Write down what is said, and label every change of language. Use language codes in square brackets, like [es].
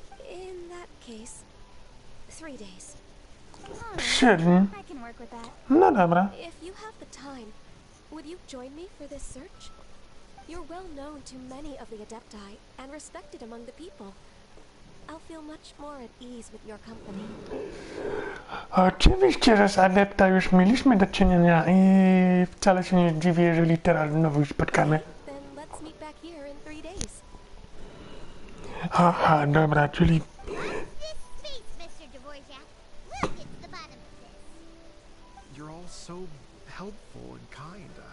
[en] In that case, 3 days. [pl] Czyli, [en] I can work with that. [pl] no dobra. [en] If you have the time, would you join me for this search? You're well known to many of the Adepti and respected among the people. I'll feel much more at ease with your company. [pl] Oczywiście, że z Adepta już mieliśmy do czynienia i wcale się nie zdziwię, jeżeli teraz znowu spotkamy. [en] Then let's meet back here in 3 days. [pl] Aha, dobra, czyli [en] Watch this space, Mr. Dvorak. We'll get to the bottom You're all so helpful and kind.